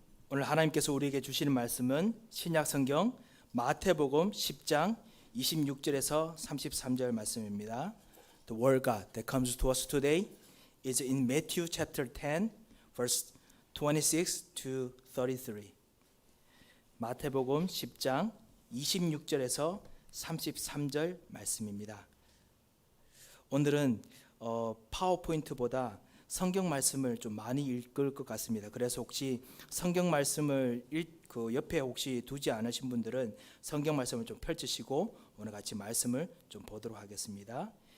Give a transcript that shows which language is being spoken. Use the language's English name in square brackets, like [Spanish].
[Korean] 오늘 하나님께서 우리에게 주시는 말씀은 신약 성경 마태복음 10장 26절에서 33절 말씀입니다. [English] The word God that comes to us today is in Matthew chapter 10 verse 26 to 33. [Korean] 마태복음 10장 26절에서 33절 말씀입니다. 오늘은 파워포인트보다 성경 말씀을 좀 많이 읽을 것 같습니다. 그래서 혹시 성경 말씀을 그 옆에 혹시 두지 않으신 분들은 성경 말씀을 좀 펼치시고 오늘 같이 말씀을 좀 보도록 하겠습니다.